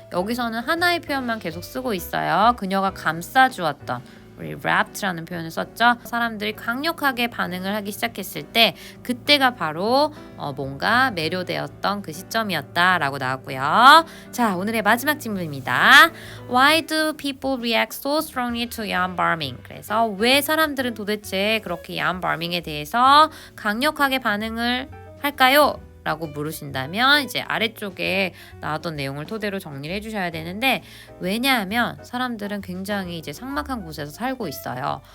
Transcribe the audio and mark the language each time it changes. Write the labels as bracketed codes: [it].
[ko] 여기서는 하나의 표현만 계속 쓰고 있어요. 그녀가 감싸주었던, 우리 wrapped라는 표현을 썼죠. 사람들이 강력하게 반응을 하기 시작했을 때 그때가 바로 뭔가 매료되었던 그 시점이었다라고 나왔고요. 자, 오늘의 마지막 질문입니다. [en] Why do people react so strongly to Jan Barming? [ko] 그래서 왜 사람들은 도대체 그렇게 Jan Barming에 대해서 강력하게 반응을 할까요? 라고 물으신다면 이제 아래쪽에 나왔던 내용을 토대로 정리를 해주셔야 되는데, 왜냐하면 사람들은 굉장히 이제 삭막한 곳에서 살고 있어요.